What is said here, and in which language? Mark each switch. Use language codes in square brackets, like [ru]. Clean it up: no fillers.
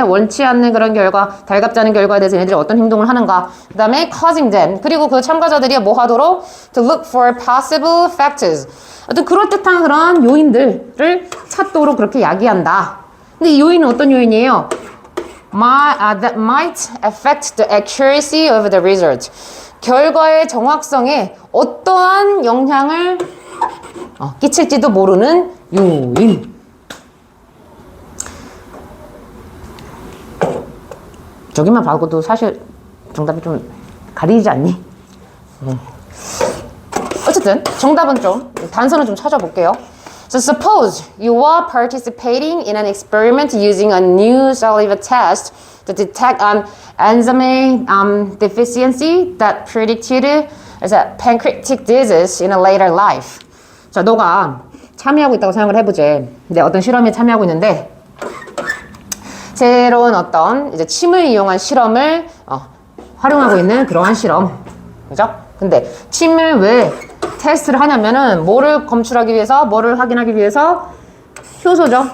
[ko] 원치 않는 그런 결과, 달갑지 않은 결과에 대해서 얘네들이 어떤 행동을 하는가. 그 다음에 [en] causing them. [ko] 그리고 그 참가자들이 뭐 하도록 [en] to look for possible factors. [ko] 어떤 그럴듯한 그런 요인들을 찾도록 그렇게 이야기한다. 근데 이 요인은 어떤 요인이에요? [en] That might affect the accuracy of the result. [ko] 결과의 정확성에 어떠한 영향을 끼칠지도 모르는 요인. 저기만 봐도 사실 정답이 좀 가리지 않니? 어쨌든 정답은 좀 단서는 좀 찾아볼게요. [en] So suppose you are participating in an experiment using a new saliva test to detect an enzyme deficiency that predicted as a pancreatic disease in a later life. [ko] 자, 너가 참여하고 있다고 생각을 해보지. 근데 어떤 실험에 참여하고 있는데 새로운 어떤 이제 침을 이용한 실험을 활용하고 있는 그러한 실험. 그죠? 근데 침을 왜 테스트를 하냐면은 뭐를 검출하기 위해서, 뭐를 확인하기 위해서 효소죠.